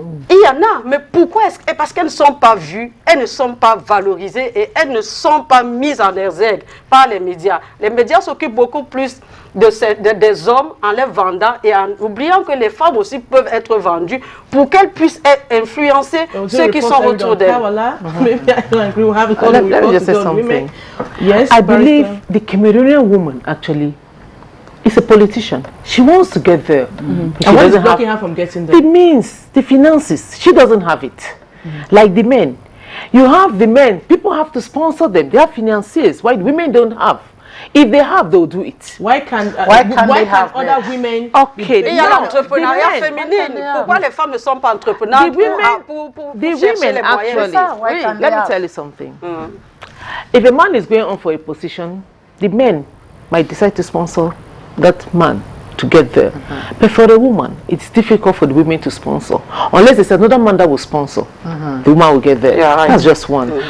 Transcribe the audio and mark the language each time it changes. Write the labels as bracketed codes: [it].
[fr] Il y en a, mais pourquoi parce qu'elles ne sont pas vues, elles ne sont pas valorisées et elles ne sont pas mises en exergue par les médias. Les médias s'occupent beaucoup plus des hommes en les vendant et en oubliant que les femmes aussi peuvent être vendues pour qu'elles puissent influencer ceux qui sont autour d'elles. [en] Let me just say something. Yes, I believe the Cameroonian woman actually is a politician. She wants to get there. And what is blocking her from getting there? The means, the finances, she doesn't have it. Like the men. You have the men, people have to sponsor them. They have financiers, white women don't have. If they have, they'll do it. Why can't other women? [fr] Okay, il y a l'entrepreneuriat féminin. Pourquoi les femmes ne sont pas entrepreneurs pour chercher les moyens? [en] Let me tell you something. If a man is going on for a position, the men might decide to sponsor that man to get there. But for the woman, it's difficult for the women to sponsor. Unless there's another man that will sponsor, the woman will get there. Yeah, right. That's just one.